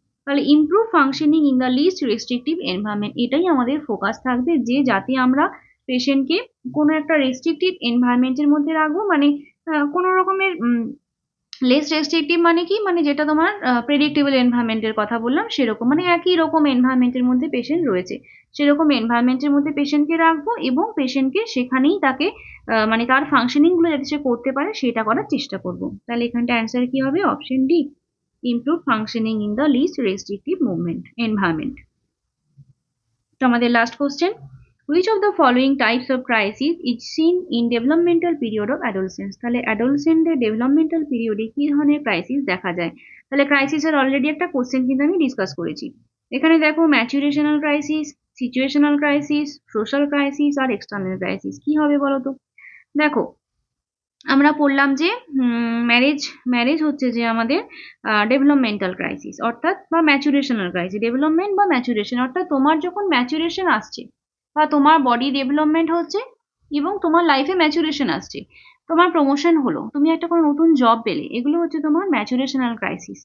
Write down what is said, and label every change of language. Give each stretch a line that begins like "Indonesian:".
Bangla: তাহলে improve functioning in the list restrictive environment, এটাই আমাদের ফোকাস থাকবে, যে যাতে আমরা পেশেন্টকে কোনো একটা রেস্ট্রিকটিভ এনভায়রনমেন্টের মধ্যে রাখবো, মানে কোনো রকমের লেস রেস্ট্রিকটিভ মানে কি, মানে যেটা তোমার প্রেডিক্টেবল এনভায়রনমেন্টের কথা বললাম সেরকম, মানে একই রকম এনভায়রনমেন্টের মধ্যে পেশেন্ট রয়েছে, সেরকম এনভায়রনমেন্টের মধ্যে পেশেন্টকে রাখবো, এবং পেশেন্টকে সেখানেই তাকে মানে তার ফাংশনিং গুলো যাতে সে করতে পারে সেটা করার চেষ্টা করব। তাহলে এখানটা অ্যান্সার কি হবে? Option D, improve functioning in the list restrictive movement environment. তো আমাদের last question,
English: which of the following types of crisis is seen in developmental period of adolescence,
Bangla: তাহলে অ্যাডোলসেন্টের ডেভেলপমেন্টাল পিরিয়ডে কি ধরনের ক্রাইসিস দেখা যায়? তাহলে ক্রাইসিসের অলরেডি একটা কোশ্চেন কিন্তু আমি ডিসকাস করেছি। এখানে দেখো, ম্যাচুরেশনাল crisis, situational crisis, social crisis আর এক্সটার্নাল ক্রাইসিস, কি হবে বলো তো? দেখো, আমরা পড়লাম যে ম্যারেজ ম্যারেজ হচ্ছে যে আমাদের ডেভেলপমেন্টাল ক্রাইসিস, অর্থাৎ বা ম্যাচুরেশনাল ক্রাইসিস, ডেভেলপমেন্ট বা ম্যাচুরেশন, অর্থাৎ তোমার যখন ম্যাচুরেশন আসছে বা তোমার বডি ডেভেলপমেন্ট হচ্ছে এবং তোমার লাইফে ম্যাচুরেশন আসছে, তোমার প্রমোশন হলো, তুমি একটা কোনো নতুন জব পেলে, এগুলো হচ্ছে তোমার ম্যাচুরেশনাল ক্রাইসিস।